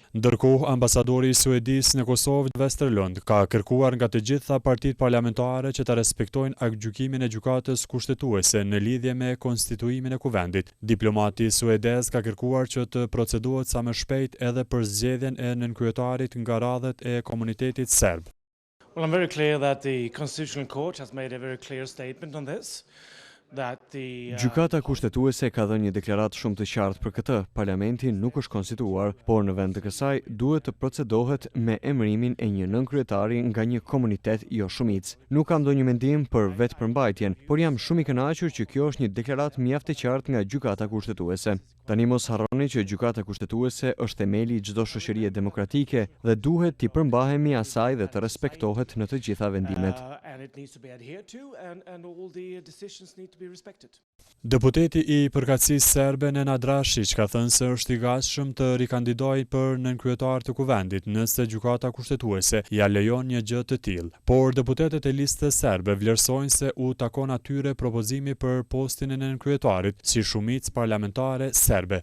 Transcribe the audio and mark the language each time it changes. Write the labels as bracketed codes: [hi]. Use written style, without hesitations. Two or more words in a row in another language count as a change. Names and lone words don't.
[sq] Ndërkohë, ambasadori i Suedisë në Kosovë, Vesterlund, ka kërkuar nga të gjitha partitë parlamentare që ta respektojnë aktgjykimin e gjykatës kushtetuese në lidhje me konstituimin e kuvendit. Diplomati suedez ka kërkuar që të procedohet sa më shpejt edhe për zgjedhjen e nënkryetarit nga radhët e komunitetit serb. [en] Well, I'm very clear that the Constitutional Court has made a very clear statement on this. [sq] Gjykata kushtetuese ka dhënë një deklaratë shumë të qartë për këtë. Parlamenti nuk është konstituar, por në vend të kësaj duhet të procedohet me emërimin e një nënkryetari nga një komunitet jo shumicë. Nuk kam ndonjë mendim për vetëpërmbajtjen, por jam shumë i kënaqur që kjo është një deklaratë mjaft e qartë nga gjykata kushtetuese. Tani mos harroni që gjykata kushtetuese është themeli i çdo shoqërie demokratike dhe duhet t'i përmbahemi asaj dhe të respektohet në të gjitha vendimet. [en] to be respected. [sq] Deputeti i përkatësisë serbe Nenad Rashić ka thënë se është i gatshëm të rikandidojë për nënkryetar të kuvendit nëse gjykata kushtetuese ja lejon një gjë të tillë. Por deputetët e listës serbe vlerësojnë se u takon atyre propozimi për postin e nënkryetarit si shumicë parlamentare serbe.